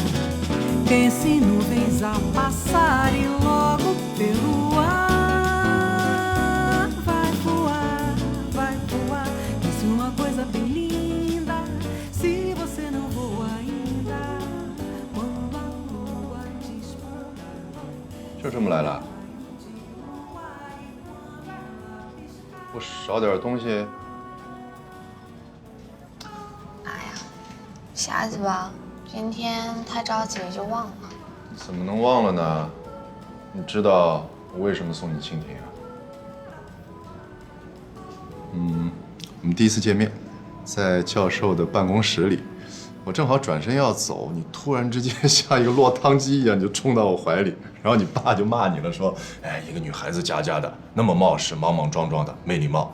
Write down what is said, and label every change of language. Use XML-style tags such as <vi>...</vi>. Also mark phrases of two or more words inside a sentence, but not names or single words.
<pt>Pense nuvens a passar e logo pelo ar vai voar, vai voar. Pense uma coisa bem linda, se você não voa ainda. Quando a lua desponta.</pt> <zh>就这么来了？不少点东西？哎呀，瞎子吧，今天太着急了就忘了。怎么能忘了呢？你知道我为什么送你蜻蜓啊？我们第一次见面，在教授的办公室里，我正好转身要走，你突然之间像一个落汤鸡一样就冲到我怀里，然后你爸就骂你了，说：“哎，一个女孩子家家的，那么冒失，莽莽撞撞的，没礼貌。”</zh>